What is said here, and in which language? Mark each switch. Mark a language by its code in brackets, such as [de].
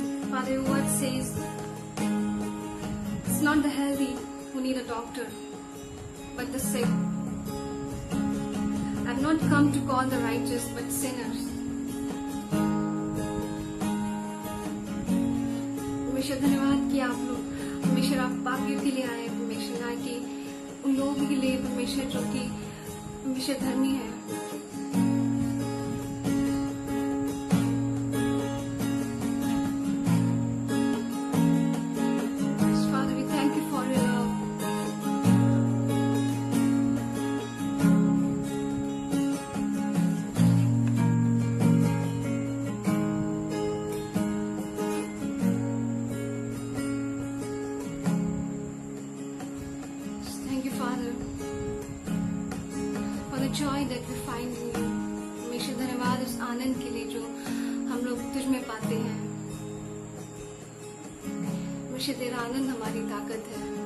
[en] Father, your word says it's not the healthy who need a doctor, but the sick. I've not come to call the righteous, but sinners. [hi] परमेश्वर धन्यवाद कि आप लोग परमेश्वर आप पापियों के लिए आए परमेश्वर, ना कि उन लोगों के लिए परमेश्वर जो कि परमेश्वर धर्मी है. [en] Father, we thank you for your love. Thank you, Father, for the joy that we find in you. [hi] परमेश्वर धन्यवाद उस आनंद के लिए जो हम लोग तुझ में पाते हैं. परमेश्वर तेरा आनंद हमारी ताकत है.